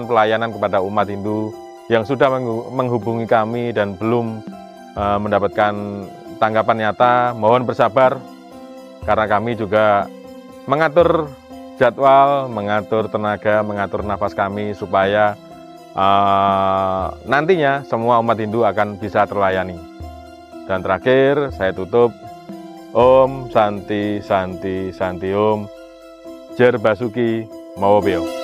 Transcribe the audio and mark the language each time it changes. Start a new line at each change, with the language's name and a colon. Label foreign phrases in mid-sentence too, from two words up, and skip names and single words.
Indonesian: pelayanan kepada umat Hindu yang sudah menghubungi kami dan belum mendapatkan tanggapan nyata, mohon bersabar, karena kami juga mengatur jadwal, mengatur tenaga, mengatur nafas kami supaya nantinya semua umat Hindu akan bisa terlayani. Dan terakhir, saya tutup.
Sanskrit: Om Santi Santi Santi Om
Javanese: Jer Basuki Mawobeo.